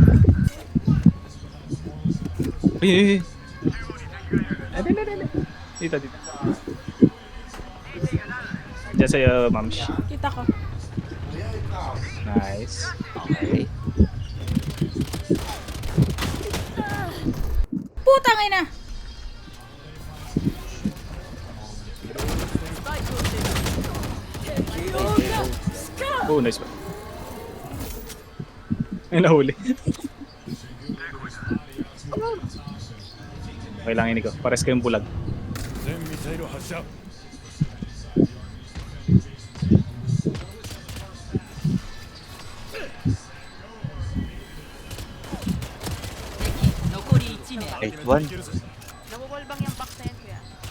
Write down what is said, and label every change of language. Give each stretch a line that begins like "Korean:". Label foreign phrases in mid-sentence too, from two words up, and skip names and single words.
Filipino: Uy. Dito. Diyan sa'yo, Mams. Kita ko. Nice. Okay. Putang ina!
English: Oh, nice one.
Filipino: Ay, nahuli. Okay lang ini ko. Pares kayong bulag.
Japanese: 全ミサイル発射
Filipino: 8-1. Nawawal bang yung box na yan, kuya?